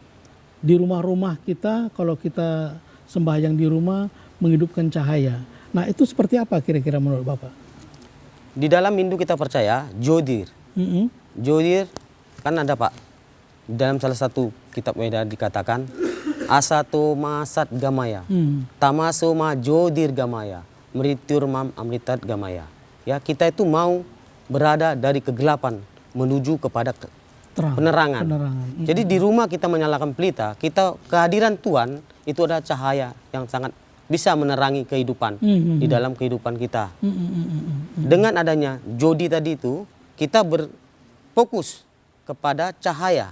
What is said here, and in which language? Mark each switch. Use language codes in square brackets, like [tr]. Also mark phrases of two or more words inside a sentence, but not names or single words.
[id] Di rumah-rumah kita, kalau kita sembahyang di rumah menghidupkan cahaya. Nah, itu seperti apa kira-kira menurut Bapak? Di dalam Hindu kita percaya Jyotir. Jyotir kan ada, Pak. Di dalam salah satu kitab Veda dikatakan [sa] असतो मा सत् गमय तमसो मा ज्योतिर् गमय मृत्योर् माम् अमृतात् गमय. [id] Ya, kita itu mau berada dari kegelapan menuju kepada penerangan. Jadi di rumah kita menyalakan pelita, kehadiran Tuhan itu adalah cahaya yang sangat bisa menerangi kehidupan di dalam kehidupan kita. Dengan adanya Jodi tadi itu, kita berfokus kepada cahaya.